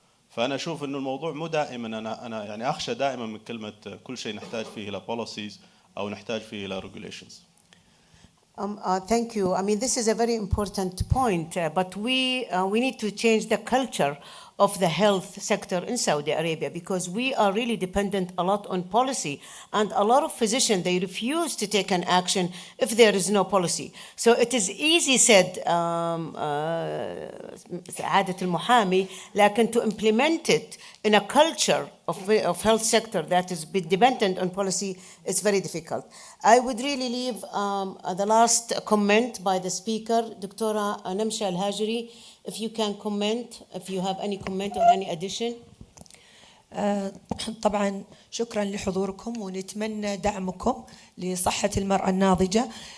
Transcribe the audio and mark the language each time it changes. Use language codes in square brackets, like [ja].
[ar] فأنا أشوف إنه الموضوع مو دائما، أنا يعني أخشى دائما من كلمة كل شيء نحتاج فيه إلى policies أو نحتاج فيه إلى regulations. [en] Thank you. I mean, this is a very important point, but we need to change the culture of the health sector in Saudi Arabia, because we are really dependent a lot on policy, and a lot of physicians, they refuse to take an action if there is no policy. So it is easy said, [ar] سعادة المحامي, لكن [en] to implement it in a culture of health sector that is dependent on policy is very difficult. I would really leave the last comment by the speaker, Dr. Namsha Al-Hajri. If you can comment, if you have any comment or any addition. [ar] طبعا شكرا لحضوركم ونتمنى دعمكم لصحة المرأة الناضجة.